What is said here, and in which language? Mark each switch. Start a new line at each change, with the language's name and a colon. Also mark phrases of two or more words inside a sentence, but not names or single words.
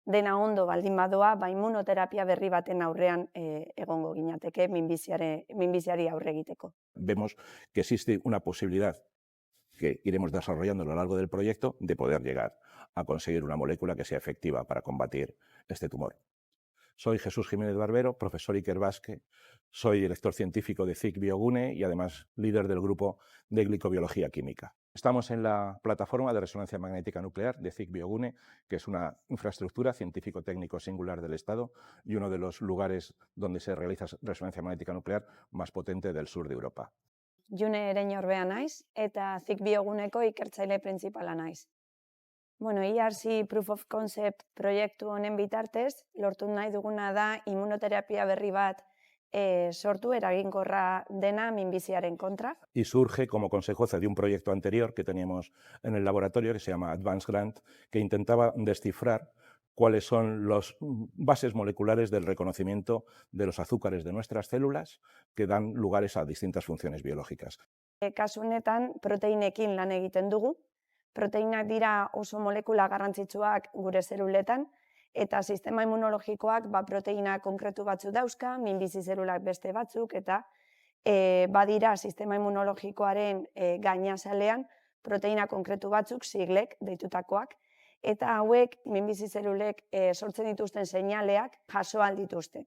Basque: dena ondo baldin badoa, immunoterapia berri baten aurrean egongo ginateke minbiziari aurre egiteko.
Spanish: Vemos que existe una posibilidad que iremos desarrollando a lo largo del proyecto de poder llegar a conseguir una molécula que sea efectiva para combatir este tumor. Soy Jesús Jiménez Barbero, profesor Iker Basque, soy director científico de CIC Biogune y además líder del grupo de glicobiología química. Estamos en la plataforma de resonancia magnética nuclear de CIC Biogune, que es una infraestructura científico-técnico singular del Estado y uno de los lugares donde se realiza resonancia magnética nuclear más potente del sur de Europa.
Basque: June Ereñorbea naiz eta CIC Bioguneko ikertzaile printzipala naiz. ERC Proof of Concept proiektu honen bitartez, lortu nahi duguna da immunoterapia berri bat sortu eraginkorra dena minbiziaren kontra.
Spanish: Y surge como consecuencia de un proyecto anterior que teníamos en el laboratorio que se llama Advanced Grant, que intentaba descifrar cuáles son las bases moleculares del reconocimiento de los azúcares de nuestras células que dan lugares a distintas funciones biológicas.
Basque: Kasu honetan proteinekin lan egiten dugu. Proteinak dira oso molekula garrantzitsuak gure zeluletan, eta sistema immunologikoak proteina konkretu batzu dauzka, minbizi zelulak beste batzuk, eta badira sistema immunologikoaren gainazalean proteina konkretu batzuk, siglek deitutakoak, eta hauek minbizi zelulek sortzen dituzten seinaleak jaso ahal dituzte.